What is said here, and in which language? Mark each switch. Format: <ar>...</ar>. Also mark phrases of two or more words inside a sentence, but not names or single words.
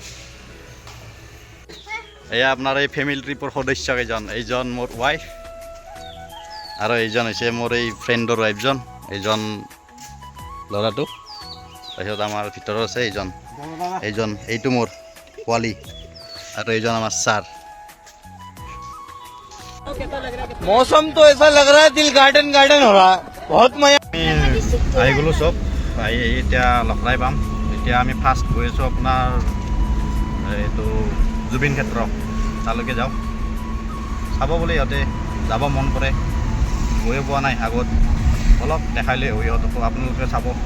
<as>এয়া আপোনাৰ এই ফেমিলি ট্ৰিপৰ সদস্য কেইজন, এইজন মোৰ ৱাইফ আৰু এইজন হৈছে মোৰ এই ফ্ৰেণ্ডৰ ৱাইফজন, এইজন ল'ৰাটো। তাৰপিছত আমাৰ ভিতৰত আছে এইটো মোৰ পোৱালি আৰু এইজন আমাৰ ছাৰ।</as> <hi>मौसम तो ऐसा लग रहा है दिल गार्डन गार्डन हो रहा है, बहुत मजा।</hi> <as>আহি গ'লোঁ চব, আহি এতিয়া লখৰাই পাম। এতিয়া আমি ফাৰ্ষ্ট গৈ আছোঁ আপোনাৰ এইটো জুবিন ক্ষেত্ৰ, তালৈকে যাওঁ। চাব বুলি ইহঁতে যাব মন কৰে, গৈয়ে পোৱা নাই আগত, অলপ দেখাই লৈ ইহঁতকো আপোনালোকে চাব।</as>